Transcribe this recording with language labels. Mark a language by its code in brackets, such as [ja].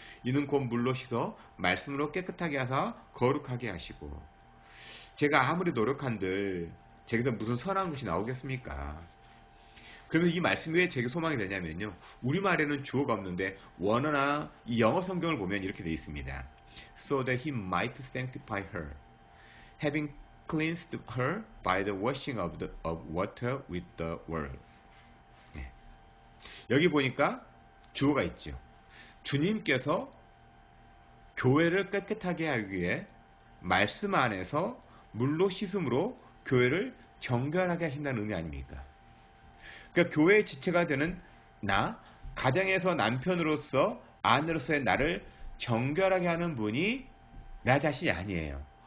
[ko] 이는 곧 물로 씻어 말씀으로 깨끗하게 하사 거룩하게 하시고. 제가 아무리 노력한들 제게서 무슨 선한 것이 나오겠습니까? 그러면 이 말씀이 왜 제게 소망이 되냐면요. 우리말에는 주어가 없는데 원어나 이 영어 성경을 보면 이렇게 되어 있습니다. [en] So that he might sanctify her, having cleansed her by the washing of water with the word. [ko] 예. 여기 보니까 주어가 있죠. 주님께서 교회를 깨끗하게 하기 위해 말씀 안에서 물로 씻음으로 교회를 정결하게 하신다는 의미 아닙니까? 그러니까 교회의 지체가 되는 나, 가정에서 남편으로서 아내로서의 나를 정결하게 하는 분이 나 자신이 아니에요.